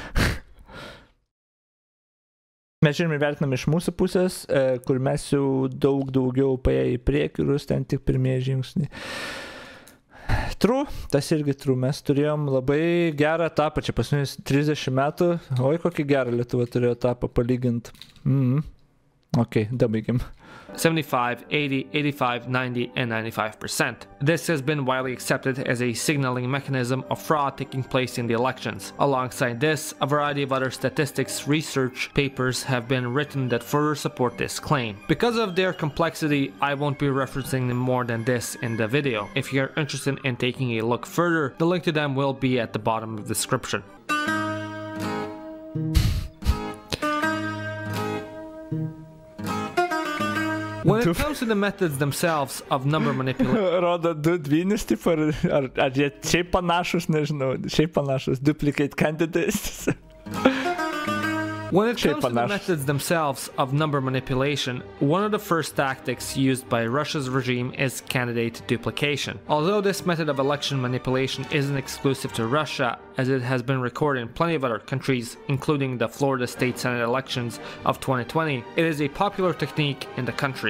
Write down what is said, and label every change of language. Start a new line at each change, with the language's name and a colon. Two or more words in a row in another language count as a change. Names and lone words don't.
Lithuanian: Mes žiūrime ir vertinam iš mūsų pusės, kur mes jau daug daugiau paėję į priekį, ten tik pirmieji žingsniai. True, tas irgi true. Mes turėjom labai gerą etapą, čia paskutinės 30 metų. Oi, kokį gerą Lietuva turėjo etapą palygint. Ok, dabaigim.
English: 75, 80, 85, 90, and 95%. This has been widely accepted as a signaling mechanism of fraud taking place in the elections. Alongside this, a variety of other statistics research papers have been written that further support this claim. Because of their complexity, I won't be referencing them more than this in the video. If you're interested in taking a look further, the link to them will be at the bottom of the description. When it comes to the methods themselves of number manipulation...
Lithuanian: Rodo du dvynius, tipo, ar jie šiaip panašus, nežinau, šiaip panašus,
English: duplicate candidates. When it comes to the methods themselves of number manipulation, one of the first tactics used by Russia's regime is candidate duplication. Although this method of election manipulation isn't exclusive to Russia, as it has been recorded in plenty of other countries, including the Florida State Senate elections of 2020, it is a popular technique in the country.